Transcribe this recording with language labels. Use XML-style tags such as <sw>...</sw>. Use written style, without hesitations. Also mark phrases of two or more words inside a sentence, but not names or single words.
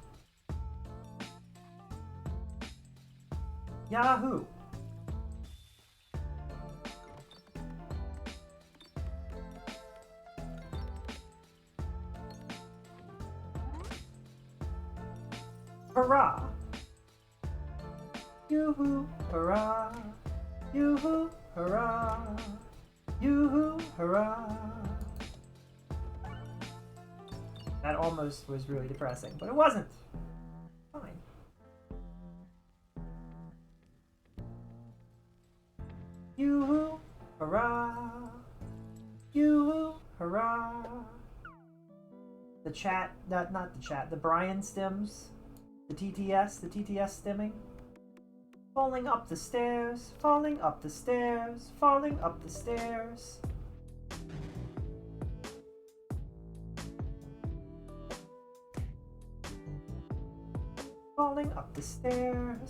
<en>Yahoo! Hurrah! Yoo-hoo, hurrah! Yoo-hoo, hurrah! Yoo-hoo, hurrah! That almost was really depressing, but it wasn't. Fine. Yoo-hoo, hurrah! Yoo-hoo, hurrah! The chat, not the chat, the Brian stims. The TTS stimming. Falling up the stairs, falling up the stairs, falling up the stairs. Falling up the stairs.</en>